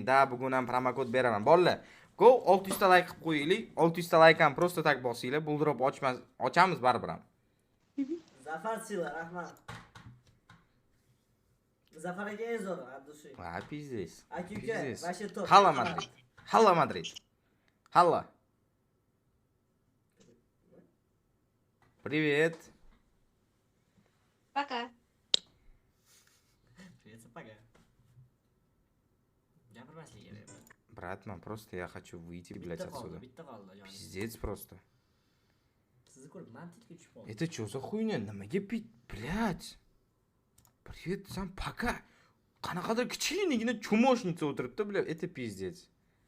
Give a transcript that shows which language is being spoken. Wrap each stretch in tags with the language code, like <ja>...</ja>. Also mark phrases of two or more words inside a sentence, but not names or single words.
<uz>Da, bugun ham promo kod beraman. Bolalar, go 600 ta like qilib qo'yinglar. 600 ta like ham</uz> <ru>просто так</ru> <uz>bosinglar. Buldrop ochamiz baribir ham. Zafar Sila, rahmat. Zafar aka eng zo'ri, Abdushi.</uz> <ru>Ha, pizdes.</ru> <uz>Aka,</uz> <ru>ваши топ.</ru> <es>Halla Madrid. Halla.</es> <ru>Привет. Пока. Привет, пока.</ru> <uz>Gapirmaslik kerak.</uz> <ru>Брат, man просто я хочу выйти, блядь, отсюда.</ru> <uz>Bitta qoldi, jonim.</uz> <ru>Пиздец просто.</ru> <uz>Sizni ko'rib mantiqga tushib qoldim.</uz> <ru>Это что за хуйня?</ru> <uz>Nimaga pit,</uz> <ru>блядь? Привет, сам пока.</ru> <uz>Qanaqadir kichkinagina cho'moshnica o'tiribdi,</uz> <ru>блядь. Это пиздец.</ru>